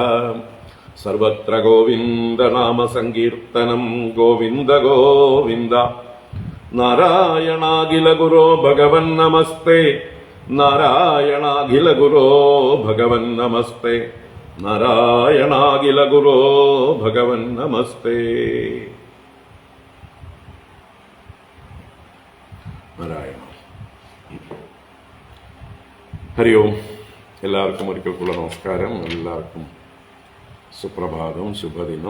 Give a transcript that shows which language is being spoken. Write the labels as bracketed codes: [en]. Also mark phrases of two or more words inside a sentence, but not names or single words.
[sa] सर्वत्र गोविन्दनाम सङ्कीर्तनं गोविन्द गोविन्द। नारायणाखिल गुरो भगवन्नमस्ते नारायणाखिल गुरो भगवन्नमस्ते नारायणाखिल गुरो भगवन्नमस्ते। [ml] നാരായണ. ഹരി ഓം. എല്ലാവർക്കും ഒരിക്കൽക്കുള്ള നമസ്കാരം. എല്ലാവർക്കും സുപ്രഭാതം, ശുഭദിനം.